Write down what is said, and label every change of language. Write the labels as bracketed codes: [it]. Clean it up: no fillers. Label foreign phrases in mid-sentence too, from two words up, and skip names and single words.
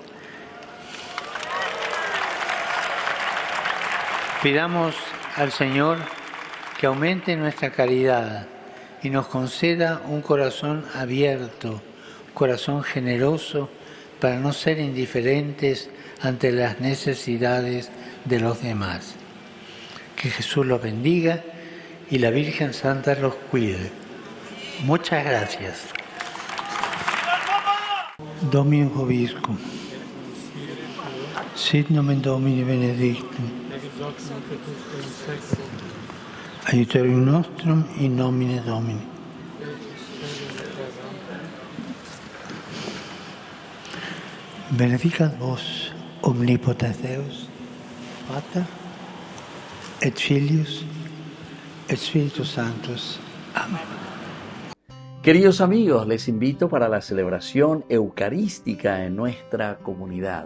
[es] Pidamos al Señor que aumente nuestra caridad y nos conceda un corazón abierto, un corazón generoso, para no ser indiferentes ante las necesidades de los demás. Que Jesús los bendiga y la Virgen Santa los cuide. Muchas gracias. [la] Dominus Vobiscum. Sit nomen Domini benedictum. Aiutorium nostrum in nomine Domini. Benedicat vos omnipotens Deus, Pater, et Filius, et Spiritus Sanctus. [es] Amén. Queridos amigos, les invito para la celebración eucarística en nuestra comunidad.